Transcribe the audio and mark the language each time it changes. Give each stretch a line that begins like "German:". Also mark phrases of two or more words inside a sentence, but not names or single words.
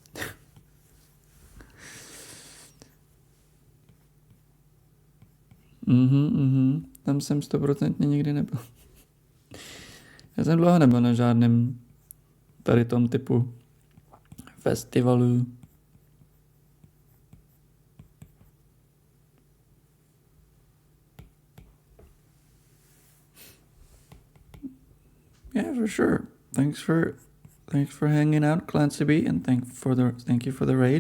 Czech: Tam jsem 100% nikdy nebyl. Já jsem dlouho nebyl na žádném tady tom typu festivalu.
English: Yeah, for sure. Thanks for hanging out, Clancy B, and thank you for the raid.